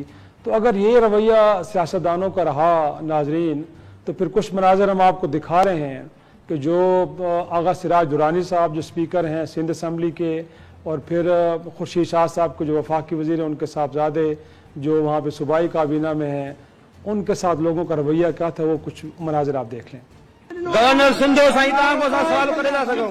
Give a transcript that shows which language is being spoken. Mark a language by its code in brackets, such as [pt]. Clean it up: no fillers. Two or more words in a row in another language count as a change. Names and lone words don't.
[ur] تو اگر یہ رویہ سیاستدانوں کا رہا ناظرین، تو پھر کچھ مناظر ہم آپ کو دکھا رہے ہیں کہ جو آغا سراج درانی صاحب جو سپیکر ہیں سندھ اسمبلی کے، اور پھر خورشید شاہ صاحب کو جو وفاقی وزیر ہیں ان کے صاحبزادے جو وہاں پے صوبائی کابینہ میں ہیں، ان کے ساتھ لوگوں کا رویہ کیا تھا، وہ کچھ مناظر آپ دیکھ لیں. [sd] गवर्नर सिंधो साईं तव्हां खां सवाल करे था सघूं